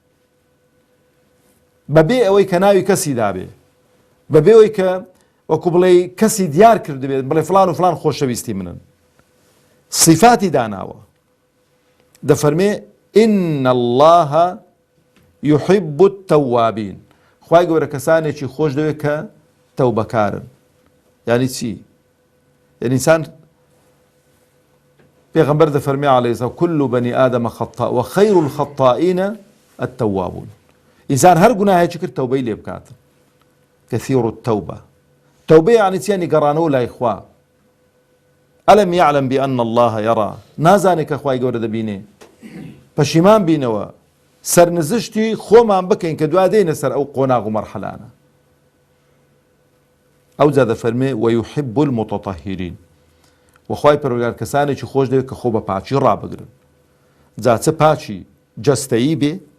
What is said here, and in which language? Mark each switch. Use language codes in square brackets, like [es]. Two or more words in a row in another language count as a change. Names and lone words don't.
[ckb] بەبێ ئەوەی کە ناوی کەسی دابێ بەبێ ئەوەی کە وەکو بڵێ کەسی دیار کردبێت بڵێ فلان و فلان خۆشەویستی منن صفاتی داناوە دەفەرمێ [ar] ئین الله یحب التەوابین [ckb] خوای گەورە کەسانێکی خۆش دەوێت کە تەوبەکارن یعنی چی؟ یعنی ئینسان پێغەمبەر دەفەرمێ [ar] عەلەیهی سەلام كل بني آدم خطاء وخير الخطائين التوابون [ckb] ئینسان هەر گوناهێکی کرد تەوبەی لێ بکاتن [ar] كثير التوبة [ckb] تەوبە یعنی چی؟ یعنی گەڕانەوە لای خوا [ar] ئەلەم یعلم بأن الله يرى [ckb] نازانێت کە خوای گەورە دەبینێ پەشیمان بینەوە سەرنزشتی خۆمان بکەین کە دوا دێنە سەر ئەو قۆناغ و مەرحەلانە ئەو جا دەفەرمێ [ar] ويحب المتطهرين [ckb] وخوای پەروەردگار کەسانێکی خۆش دەوێت کە خۆ بە پاچی ڕابگرن جا چه پاچی جەستەیی بێ